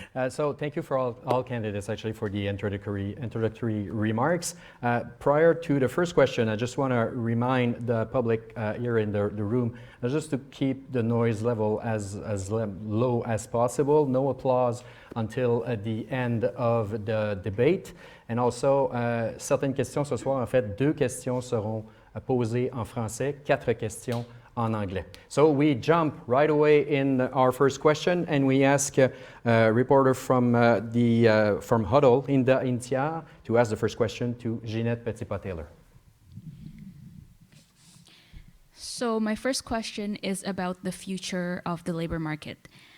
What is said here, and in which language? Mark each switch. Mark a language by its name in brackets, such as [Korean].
[English] So thank you for all candidates actually for the introductory remarks. Prior to the first question, I just want to remind the public here in the room just to keep the noise level as low as possible. No applause until the end of the debate. And also, [French] certaines questions ce soir, en fait, 2 questions seront posées en français, 4 questions en anglais. [English] So we jump right away in our first question, and we ask a reporter from Huddle, Inda Intiar, to ask the first question to Ginette Petitpas-Taylor. So my first question is about the future of the labor market.